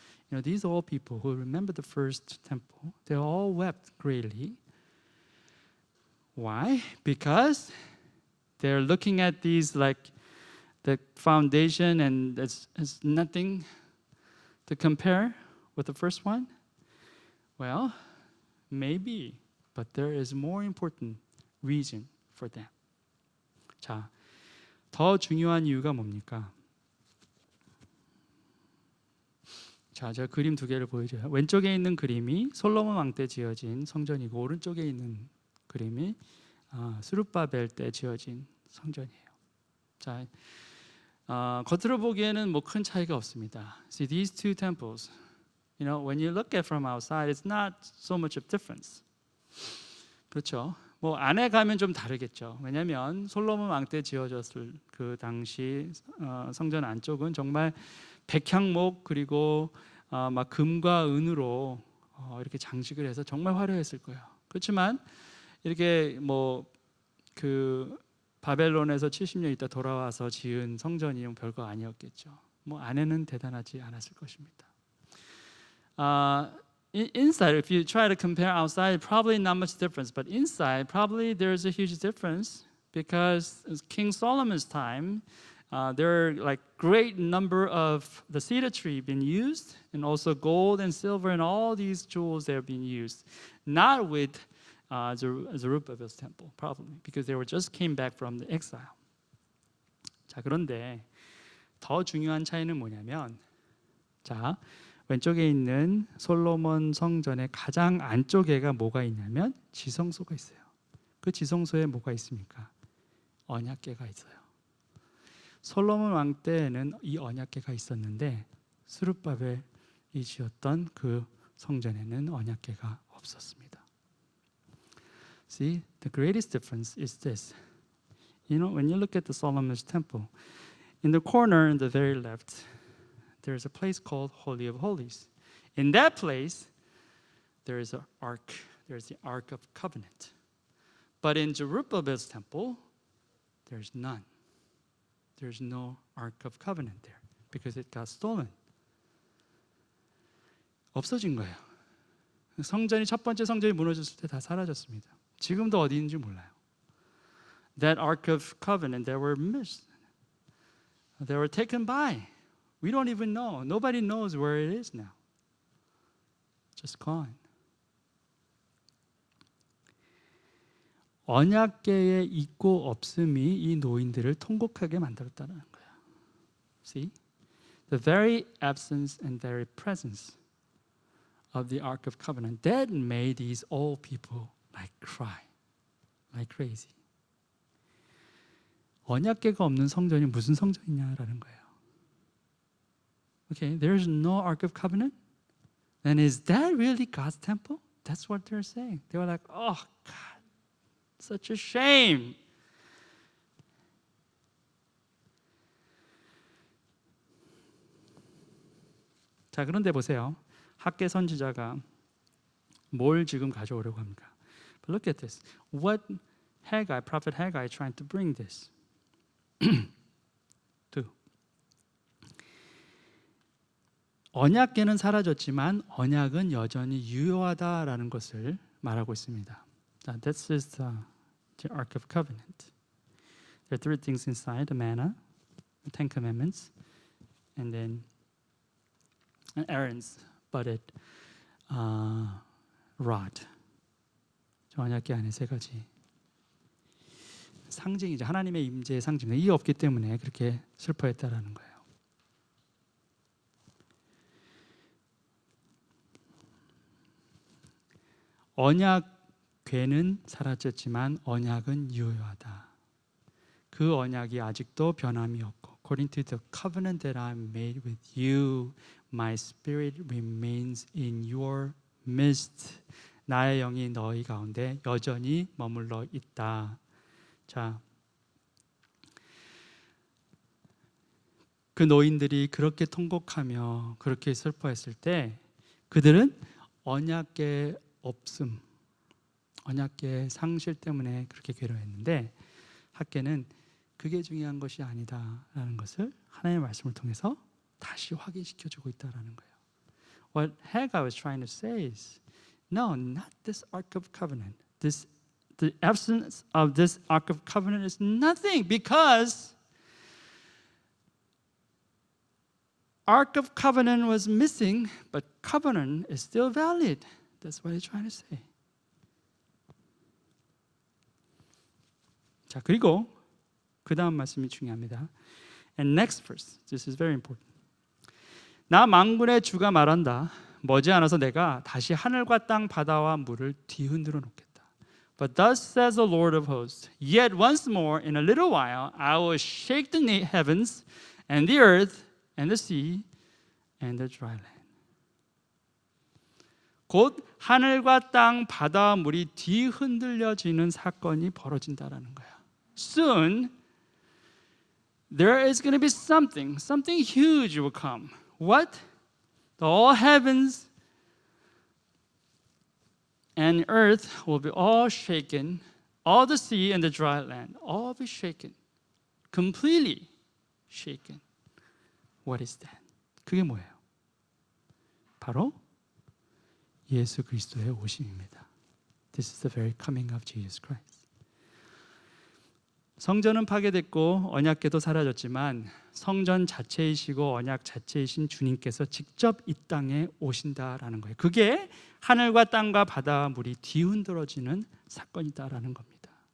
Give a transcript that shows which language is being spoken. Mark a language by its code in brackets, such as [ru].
[en] You know, these old people who remember the first temple, they all wept greatly. Why? Because they're looking at these like the foundation and it's nothing to compare with the first one. Well, maybe, but there is more important reason for them. [ko] 자, 더 중요한 이유가 뭡니까? 자, 제가 그림 두 개를 보여줘요. 왼쪽에 있는 그림이 솔로몬 왕 때 지어진 성전이고 오른쪽에 있는 그림이 스룹바벨 때 지어진 성전이에요. 자, 겉으로 보기에는 뭐 큰 차이가 없습니다. [en] See, these two temples, you know, when you look at from outside, it's not so much of difference. [ko] 그렇죠? 뭐 안에 가면 좀 다르겠죠. 왜냐하면 솔로몬 왕 때 지어졌을 그 당시 성전 안쪽은 정말 백향목 그리고 막 금과 은으로 이렇게 장식을 해서 정말 화려했을 거예요. 그렇지만 이렇게 뭐 그 바벨론에서 70년 있다 돌아와서 지은 성전이 별거 아니었겠죠. 뭐 안에는 대단하지 않았을 것입니다. [en] Inside, if you try to compare outside, probably not much difference. But inside, probably there's a huge difference because King Solomon's time, there are like great number of the cedar tree being used, and also gold and silver and all these jewels that are being used. Not with Zerubbabel's temple, probably because they were just came back from the exile. [ko] 자, 그런데 더 중요한 차이는 뭐냐면, 자. 왼쪽에 있는 솔로몬 성전의 가장 안쪽에가 뭐가 있냐면 지성소가 있어요. 그 지성소에 뭐가 있습니까? 언약궤가 있어요. 솔로몬 왕 때에는 이 언약궤가 있었는데 스룹바벨이 지었던 그 성전에는 언약궤가 없었습니다. [en] See, the greatest difference is this. You know, when you look at the Solomon's temple, in the corner in the very left, there's a place called Holy of Holies. In that place, there is an ark. There's the Ark of Covenant. But in Zerubbabel's temple, there's none. There's no Ark of Covenant there because it got stolen. [ko] 없어진 거예요. 성전이 첫 번째 성전이 무너졌을 때 다 사라졌습니다. 지금도 어디 있는지 몰라요. [en] That Ark of Covenant, they were missed. They were taken by. We don't even know. Nobody knows where it is now. Just gone. [ko] 언약궤의 있고 없음이 이 노인들을 통곡하게 만들었다는 거야. [en] See? The very absence and very presence of the Ark of Covenant that made these old people like cry, like crazy. [ko] 언약궤가 없는 성전이 무슨 성전이냐라는 거예요. [en] Okay, there's no Ark of Covenant? Then is that really God's temple? That's what they're saying. They were like, oh, God, such a shame. [ko] 자, 그런데 보세요. 학계 선지자가 뭘 지금 가져오려고 합니까? [en] But look at this. What Haggai, prophet Haggai, trying to bring this? to. [ko] 언약궤는 사라졌지만 언약은 여전히 유효하다라는 것을 말하고 있습니다. [en] This is the Ark of Covenant. There are three things inside: the manna, the Ten Commandments, and then Aaron's budded rod. [ko] 저 언약궤 안에 세 가지. 상징이죠. 하나님의 임재의 상징. 이게 없기 때문에 그렇게 슬퍼했다라는 거예요. 언약궤는 사라졌지만 언약은 유효하다. 그 언약이 아직도 변함이 없고 [en] According to the covenant that I made with you, my spirit remains in your midst. [ko] 나의 영이 너희 가운데 여전히 머물러 있다. 자, 그 노인들이 그렇게 통곡하며 그렇게 슬퍼했을 때 그들은 언약궤 없음, 언약궤 상실 때문에 그렇게 괴로워했는데 학계는 그게 중요한 것이 아니다라는 것을 하나님의 말씀을 통해서 다시 확인시켜주고 있다라는 거예요. [en] What Haggai was trying to say is, no, not this Ark of Covenant. The absence of this Ark of Covenant is nothing because Ark of Covenant was missing, but covenant is still valid. That's what he's trying to say. [ko] 자, 그리고 그 다음 말씀이 중요합니다. [en] And next verse, this is very important. [ko] 나 만군의 주가 말한다. 머지않아서 내가 다시 하늘과 땅, 바다와 물을 뒤흔들어 놓겠다. [en] But thus says the Lord of hosts, yet once more in a little while I will shake the heavens and the earth and the sea and the dry land. [ko] 곧 하늘과 땅, 바다와 물이 뒤흔들려지는 사건이 벌어진다라는 거야. [en] Soon there is going to be something huge will come. What? The all heavens and earth will be all shaken, all the sea and the dry land, all be shaken, completely shaken. What is that? [ko] 그게 뭐예요? 바로 예수 그리스도의 오심입니다. [en] This is the very coming of Jesus Christ. [ko] 성전은 파괴됐고 언약궤도 사라졌지만 성전 자체이시고 언약 자체이신 주님께서 직접 이 땅에 오신다라는 거예요. 그게 하늘과 땅과 바다와 물이 뒤흔들어지는 사건이다라는 겁니다.